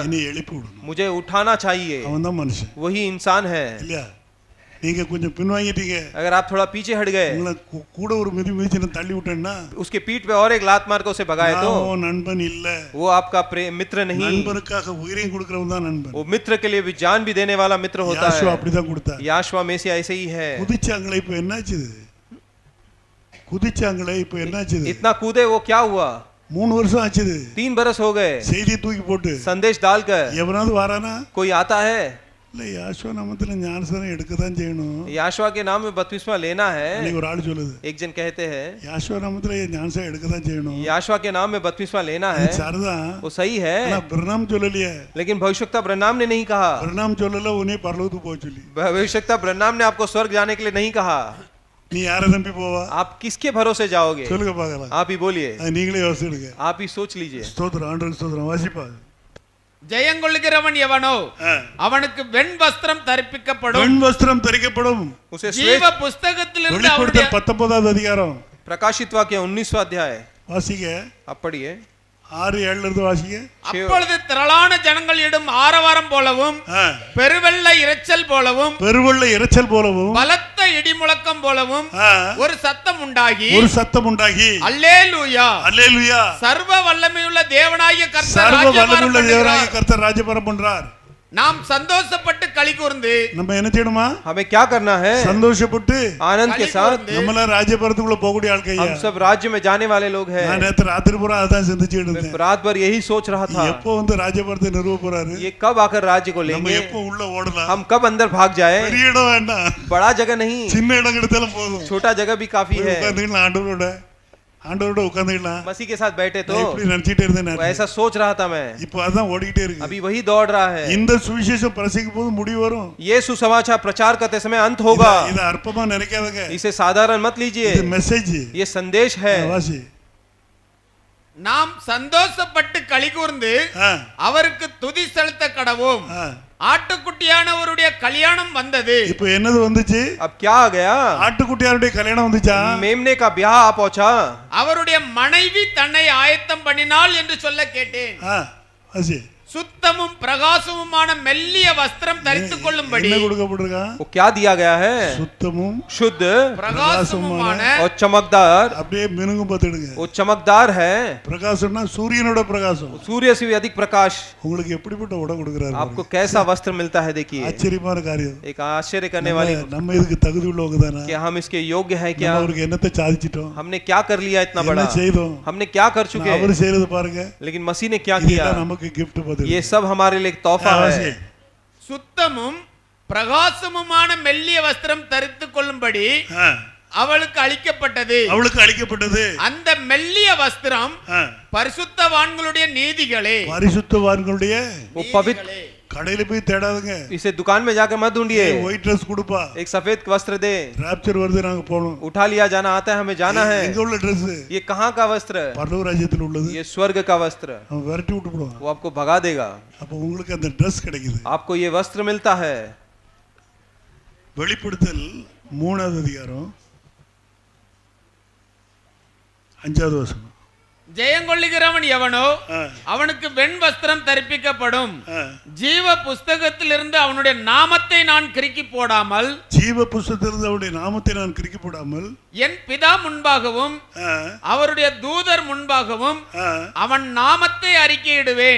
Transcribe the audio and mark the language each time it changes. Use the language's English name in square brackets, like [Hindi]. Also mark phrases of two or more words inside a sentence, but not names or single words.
[Tamil] என்னை எழுப்பி விடணும்। [Hindi] मुझे उठाना चाहिए। [Tamil] அவன் தான் மனுஷன் [Hindi] वही इंसान है। [Tamil] இல்லையா? நீங்க கொஞ்சம் பின்வாங்கிட்டீங்க, [Hindi] अगर आप थोड़ा पीछे हट गए, [Tamil] உங்களை கூட ஒரு மிதி மிதிச்சு தள்ளி விட்டேன்னா [Hindi] उसके पीठ पे और एक लात मार के उसे भगाए तो [Tamil] நான் நண்பன் இல்ல, [Hindi] वो आपका मित्र नहीं। [Tamil] நண்பனுக்காக உயிரையும் கொடுக்கிறவன் தான் நண்பன்। [Hindi] वो मित्र के लिए भी जान भी देने वाला मित्र होता [Tamil] யாஷ்வா [Hindi] है। [Tamil] அப்படிதான் கொடுத்தார்। [Hindi] याशुआ में से ऐसे ही है। [Tamil] குதிச்சாங்களே இப்ப என்னாச்சு? குதிச்சாங்களே இப்ப என்னாச்சு? [Hindi] इतना कूदे वो क्या हुआ? [Tamil] 3 வருஷம் ஆச்சு। [Hindi] 3 बरस हो गए। [Tamil] செய்தி தூக்கி போட்டு [Hindi] संदेश डालकर [Tamil] எவனாவது வாரானா? [Hindi] कोई आता है? [Tamil] இல்ல, யாஷ்வா நாமத்துல ஞானஸ்நானம் எடுக்க தான் செய்யணும்। [Hindi] याशुआ के नाम में बपतिस्मा लेना है। [Tamil] இன்னைக்கு ஒரு ஆள் சொல்லுது, [Hindi] एक जन कहते हैं [Tamil] யாஷ்வா நாமத்துல ஞானஸ்நானம் எடுக்க தான் செய்யணும்। [Hindi] याशुआ के नाम में बपतिस्मा लेना है। [Tamil] சரிதான், [Hindi] वो सही है, [Tamil] ஆனா பிரனாம் சொல்லலையே। [Hindi] लेकिन भविष्यवक्ता ब्रह्नाम ने नहीं कहा। [Tamil] பிரனாம் சொல்லல உன்னை பரலோகத்துக்கு போக சொல்லி। [Hindi] भविष्यवक्ता ब्रह्नाम ने आपको स्वर्ग जाने के लिए नहीं कहा। [Tamil] நீ யாரை நம்பி போவா? [Hindi] आप किसके भरोसे जाओगे? [Tamil] சொல்லுங்க பார்க்கலாம்। [Hindi] आप ही बोलिए, [Tamil] நீங்களே யோசிடுங்க। [Hindi] आप ही सोच लीजिए। [Tamil] ஸ்தோத்திரம், ஆண்டவருக்கு ஸ்தோத்திரம்। வாசிப்பா। ஜெயங்கொள்கிறவன் எவனோ அவனுக்கு வெண் வஸ்திரம் தரிப்பிக்கப்படும், வெண் வஸ்திரம் தரிக்கப்படும்। [Hindi] उसे [Tamil] ஜீவ புஸ்தகத்திலிருந்து வெளிப்படுத்தல் 19வது அதிகாரம், [Hindi] प्रकाशित वाक्य 19वां अध्याय [Tamil] வாசிங்க। [Hindi] आप पढ़िए। [Tamil] 6:7 இருந்து வாசிங்க. அப்பொழுது திரளான ஜனங்கள் இடும் ஆரவாரம் போலவும் பெருவெள்ள இரைச்சல் போலவும் பலத்த இடி முழக்கம் போலவும் ஒரு சத்தம் உண்டாகி அல்லேலூயா அல்லேலூயா சர்வ வல்லமையுள்ள தேவனாகிய கர்த்தர் ராஜ்யபாரம் பண்றார். நாம் சந்தோஷப்பட்டு களி கூர்ந்து நம்ம என்ன செய்யணுமா? [Hindi] हमें क्या करना है? [Tamil] சந்தோஷப்பட்டு [Hindi] आनंद के साथ [Tamil] நம்மள ராஜ்யபாரத்துக்குள்ள போகக்கூடிய ஆட்கள். [Hindi] हम सब राज्य में जाने वाले लोग हैं. [Tamil] நான் நேத்து ராத்திரி பூரா அதான் சிந்திச்சிட்டு இருந்தேன். [Hindi] रात भर यही सोच रहा था. [Tamil] எப்போ வந்து ராஜ்யபாரத்தை நிறுவ போறாரு? [Hindi] ये कब आकर राज्य को लेंगे? [Tamil] நம்ம எப்போ உள்ள ஓடலாம்? [Hindi] हम कब अंदर भाग जाए? [Tamil] பெரிய இடம் வேண்டாம், [Hindi] बड़ा जगह नहीं, [Tamil] சின்ன இடம் கிடைச்சாலும் போதும். [Hindi] छोटा जगह भी काफी है. [Tamil] ஆண்டவரோட உட்கார்ந்துடலாம். [Hindi] मसीह के साथ बैठे तो [Tamil] இப்படி நினைச்சிட்டே இருந்தேன். [Hindi] ऐसा सोच रहा था मैं. [Tamil] இப்போ அதான் ஓடிட்டே இருக்கு. [Hindi] अभी वही दौड़ रहा है. [Tamil] இந்த சுவிசேஷம் பிரசங்கிக்கும் போது முடிவு வரும். [Hindi] ये सुसमाचार प्रचार करते समय अंत होगा. [Tamil] இது அற்பமா நினைக்காதீங்க. [Hindi] इसे साधारण मत लीजिए. [Tamil] இது மெசேஜ், [Hindi] ये संदेश है. [Tamil] வாசி. நாம் சந்தோஷப்பட்டு களி கூர்ந்து அவருக்கு துதி செலுத்த கடவோம். ஆட்டுக்குட்டியானவருடைய கல்யாணம் வந்தது. இப்போ என்னது வந்துச்சு? [Hindi] अब क्या आ गया? [Tamil] ஆட்டுக்குட்டியாருடைய கல்யாணம் வந்துச்சா? [Hindi] मेमने का ब्याह आ पहुंचा. [Tamil] அவருடைய மனைவி தன்னை ஆயத்தம் பண்ணினாள் என்று சொல்ல கேட்டேன். வாசி. சுத்தமும் பிரகாசமுமான மெல்லிய வஸ்திரம் தரித்துக் கொள்ளும்படி என்ன கொடுக்கப்பட்டிருக்கான்? [Hindi] वो क्या दिया गया है? [Tamil] சுத்தமும் [Hindi] शुद्ध [Tamil] பிரகாசமுமான [Hindi] और चमकदार. [Tamil] அப்படியே மினுங்கும் பார்த்துடுங்க. [Hindi] वो चमकदार है. [Tamil] பிரகாசம்னா சூரியனோட பிரகாசம். [Hindi] सूर्य से भी अधिक प्रकाश. [Tamil] உங்களுக்கு எப்படிப்பட்ட உடை கொடுக்கறாரு? [Hindi] आपको कैसा वस्त्र मिलता है देखिए. [Tamil] ஆச்சரியமான காரியம். [Hindi] एक आश्चर्य करने वाली. [Tamil] நம்ம இதுக்கு தகுதி உள்ளவங்க தானா? [Hindi] क्या हम इसके योग्य है क्या? [Tamil] அவருக்கு என்னத்தை சாதிச்சிட்டோம்? [Hindi] हमने क्या कर लिया इतना बड़ा? [Tamil] என்ன செய்தோம்? [Hindi] हमने क्या कर चुके? [Tamil] அவர் செய்யறது பாருங்க. [Hindi] लेकिन मसीह ने क्या किया? [Tamil] நமக்கு gift பதில். [Hindi] ये सब हमारे लिए एक तोहफा है. [Tamil] சுத்தமும் பிரகாசமுமான மெல்லிய வஸ்திரம் தரித்துக் கொள்ளும்படி அவளுக்கு அளிக்கப்பட்டது. அந்த மெல்லிய வஸ்திரம் பரிசுத்தவான்களுடைய நீதிகளே. பரிசுத்தவான்களுடைய [Hindi] वो पवित्र. [Tamil] கடையில போய் தேடாதீங்க. [Hindi] इसे दुकान में जाकर मत ढूंढिए. [English] white dress [Tamil] கொடுப்பா. [Hindi] एक सफेद वस्त्र दे. [Tamil] ராப்சர் வருது, நாங்க போறோம். [Hindi] उठा लिया जाना आता है, हमें जाना है. [Tamil] எங்க உள்ள Dress? [Hindi] ये कहां का वस्त्र? [Tamil] பரலோக ராஜ்யத்தில் உள்ளது. [Hindi] ये स्वर्ग का वस्त्र. [Tamil] हम விரட்டி விட்டு போடுவோம். [Hindi] वो आपको भगा देगा. [Tamil] அப்ப உங்களுக்கு அந்த Dress கிடைக்குது. [Hindi] आपको ये वस्त्र मिलता है. [Tamil] வெளிப்படுத்தல் 3வது அதிகாரம் 5வது வசனம். ஜெயங்கொள்ளுகிறவன் எவனோ அவனுக்கு வெண் வஸ்திரம் தரிப்பிக்கப்படும். ஜீவ புஸ்தகத்திலிருந்து அவனுடைய நாமத்தை நான் கிறுக்கி போடாமல் என் பிதா முன்பாகவும் அவருடைய தூதர் முன்பாகவும் அவன் நாமத்தை அறிக்கையிடுவேன்.